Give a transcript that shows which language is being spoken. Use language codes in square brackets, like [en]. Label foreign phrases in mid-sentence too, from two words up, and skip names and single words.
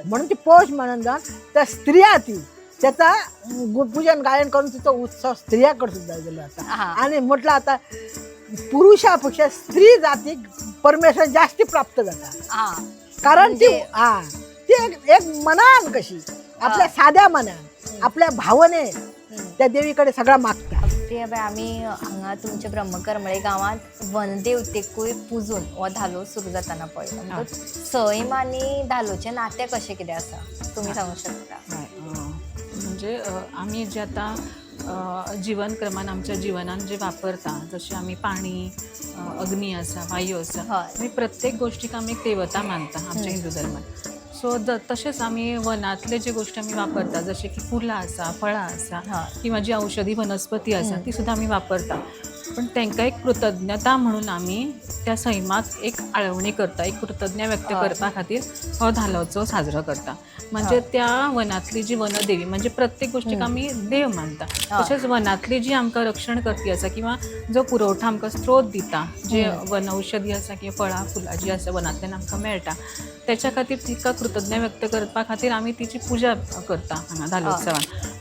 [mr] म्हणून ती पौष म्हणून जाऊन त्या स्त्रिया ती त्याचा पूजन गायन करून तिचा उत्सव स्त्रियाकडे सुद्धा गेला होता। आणि म्हटलं आता पुरुषापेक्षा स्त्री जाती परमेश्वर जास्ती प्राप्त जातात। कारण ती एक मनान कशी आपल्या साध्या मनान आपल्या भावने त्या देवीकडे सगळा मागतात। [kok] प्रिया बाई, आम्ही हांगा तुमच्या ब्रह्मकरमळे गावात वनदेवतेकूय पुजून हो धालो सुरू जाताना पळयलो। सैम आनी धालोचे नाते कशें कितें आसा तुम्ही सांगू शकता? म्हणजे आम्ही जे आता जीवन क्रमान आमच्या जीवनात जे वापरता, जसे आम्ही पाणी, अग्नी असा, वायू असा, आम्ही प्रत्येक गोष्टीक आम्ही एक देवता मानता आमच्या हिंदू धर्मात। सो तसेच आम्ही वनातले जे गोष्टी आम्ही वापरता, जसे की फुलां आसा, फळां आसा किंवा जी औषधी वनस्पती आसा ती सुद्धा आम्ही वापरता। पण त्यांना एक कृतज्ञता म्हणून आम्ही त्या सैमाक एक आळवणी करता, एक कृतज्ञ व्यक्त करपा खातीर हो धालोचो साजरो करता। म्हणजे त्या वनातली जी वनदेवी म्हणजे प्रत्येक गोष्टीक आम्ही देव मानता। तसेच वनातली जी आमकां रक्षण करपी आसा किंवा जो पुरवठा आमकां स्त्रोत दिता, जे वन औषधी आसा किंवा फळां फुलां जी आसा वनांतल्यान आमकां मेळटा, त्याच्या खातीर तिका कृतज्ञ व्यक्त करपा खातीर आम्ही तिची पूजा करता हांगा धालोत्सवान।